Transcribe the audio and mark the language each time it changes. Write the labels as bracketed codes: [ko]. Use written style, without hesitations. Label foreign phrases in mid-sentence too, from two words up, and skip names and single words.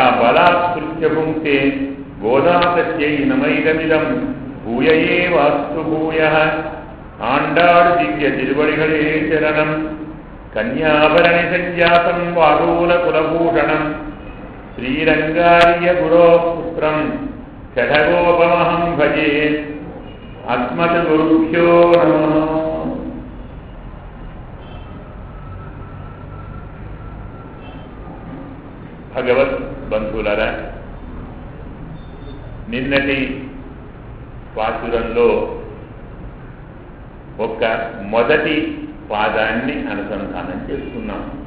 [sa] बलात्कृत्य भुङ्क्ते गोदातस्यै नमैदमिदं भूय एवास्तु भूयः [ta] ஆண்டாள் திவ்ய திருவடிகளே சரணம் [sa] कन्याभरणि सञ्जातं वाडूलकुलभूषणं श्रीरङ्गार्यगुरोः पुत्रं षठगोपमहं भजे अस्मद्गुरुभ्यो नमः. [te] భగవత్ బంధువులరా, నిన్నటి పాసురంలో ఒక మొదటి పాదాన్ని అనుసంధానం చేసుకున్నాం.